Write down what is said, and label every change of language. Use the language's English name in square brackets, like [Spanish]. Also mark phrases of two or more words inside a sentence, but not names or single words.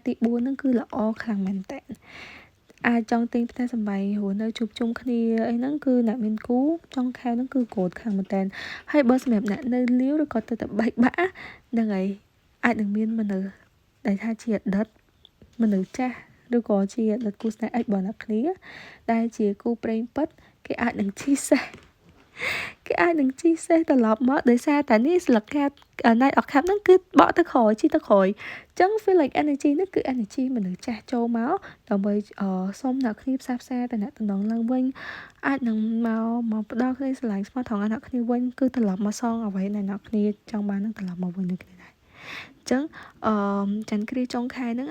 [Khmer] ទី4ហ្នឹងគឺល្អខ្លាំងមែនតើអាចចង់ទិញផ្ទះសម្បែងរស់នៅជួបជុំគ្នាអីហ្នឹងគឺអ្នកមានគូចុងខែហ្នឹងគឺកូដខ្លាំងមែនតើហើយបើសម្រាប់អ្នកនៅលាវឬក៏ទៅតែបែកបាក់ហ្នឹងហើយអាចនឹងមានមនុស្សដែលថាជាអតីតមនុស្សចាស់ឬក៏ជាអតីតគូស្នេហ៍បងប្អូនគ្នាដែលជាគូព្រេងពិតគេអាចនឹងជិះសេះ ត្រឡប់មកដោយសារតែនេះស្លឹកកាត់ [English] night of cup [Khmer] ហ្នឹងគឺបកទៅក្រោយជិះទៅក្រោយអញ្ចឹង [English] feel like energy [Khmer] ហ្នឹងគឺ energy មនុស្សចាស់ចូលមកដើម្បីសុំអ្នកគ្នាផ្សះផ្សាទៅអ្នកតំណងឡើងវិញអាចនឹងមកផ្ដល់ក្តីស្រឡាញ់ស្មោះត្រង់អ្នកគ្នាវិញគឺត្រឡប់មកសងអ្វីដែលអ្នកគ្នាចង់បាននឹងត្រឡប់មកវិញដូចគ្នាដែរអញ្ចឹងច័ន្ទគ្រាចុងខែហ្នឹង